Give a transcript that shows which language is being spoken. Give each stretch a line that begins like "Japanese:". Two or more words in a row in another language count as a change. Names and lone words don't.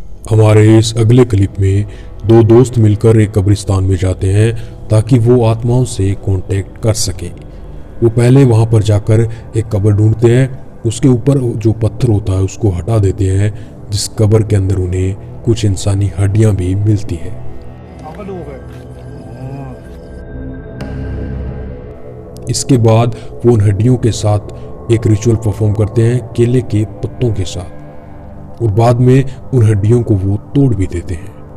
Hindi: हमारे इस अगले क्लिप में दो दोस्त मिलकर एक कब्रिस्तान में जाते हैं ताकि वो आत्माओं से कांटेक्ट कर सके। वो पहले वहां पर जाकर एक कब्र ढूंढते हैं, उसके ऊपर जो पत्थर होता है उसको हटा देते हैं, जिस कब्र के अंदर उन्हें कुछ इंसानी हड्डियां भी मिलती है।
Thai: เอากระดูกเลย
Hindi: इसके बाद वो उन हड्डियों के साथ एक
English: ritual perform
Hindi: करते हैं केले के पत्तों के साथ, और बाद में उन हड्डियों को वो तोड़ भी देते हैं।